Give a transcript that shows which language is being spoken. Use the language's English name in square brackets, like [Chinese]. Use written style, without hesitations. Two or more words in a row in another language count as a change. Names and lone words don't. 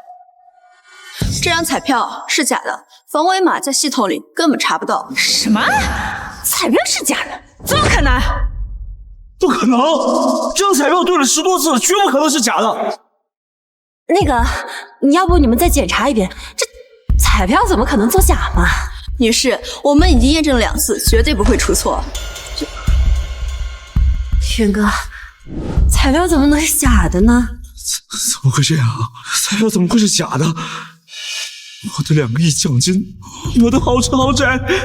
[Chinese] 這張彩票是假的，防偽碼在系統裡根本查不到。什麼？彩票是假的？怎麼可能？不可能！這張彩票兌了10多次了，絕不可能是假的。那個，要不你們再檢查一遍，這彩票怎麼可能作假嘛？女士，我們已經驗證了2次，絕對不會出錯。軒哥，彩票怎麼能是假的呢？怎麼會這樣？彩票怎麼會是假的？我的2個億獎金，我的豪車豪宅，